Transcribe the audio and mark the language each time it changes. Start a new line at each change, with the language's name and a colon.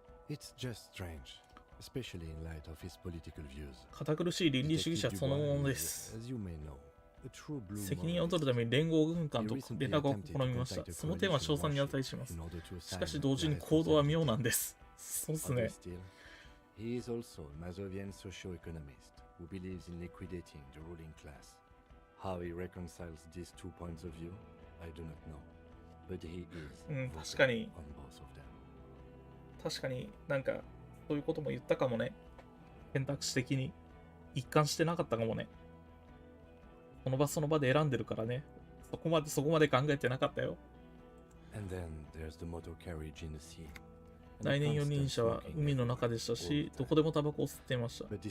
English: It's just strange, especially in light of his political views.
Japanese: 堅苦しい倫理主義者そのものです。
English: As you may know, a true blue
Japanese: 責任を取るために連合軍艦と連絡を試みました。その点は称賛に値します。しかし同時に行動は妙なんです。そうっすね。
English: He is also a Mazovian socio-economist who believes in liquidating the ruling class. How he reconciles these 2 points of view, I do not know. But he is
Japanese: 確かに
English: on both of them.
Japanese: 確かになんかそういうことも言ったかもね。選択肢的に一貫してなかったかもね。その場その場で選んでるからね。そこまで考えてなかったよ。
English: And then there's the motor carriage in the sea.
Japanese: 来年4人車は海の中でしたし、どこでもタバコを吸っていました。